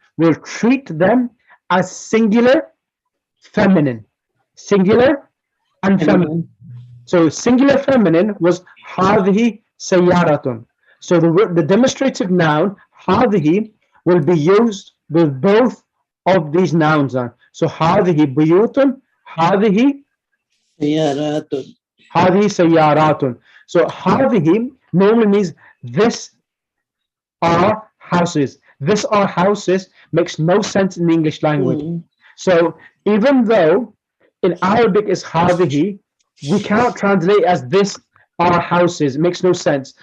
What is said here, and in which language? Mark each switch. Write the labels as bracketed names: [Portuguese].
[English] will treat them as singular feminine. Singular and feminine. So singular feminine was [Arabic] هذه سيارة. [English] So the demonstrative noun هذه will be used with both of these nouns. [Arabic] So هذه بيوت, هذه سيارات. هذه سيارات. [English] So هذه normally means this are houses. This are houses makes no sense in the English language. So even though in Arabic is هذه, we cannot translate as this are houses. It makes no sense.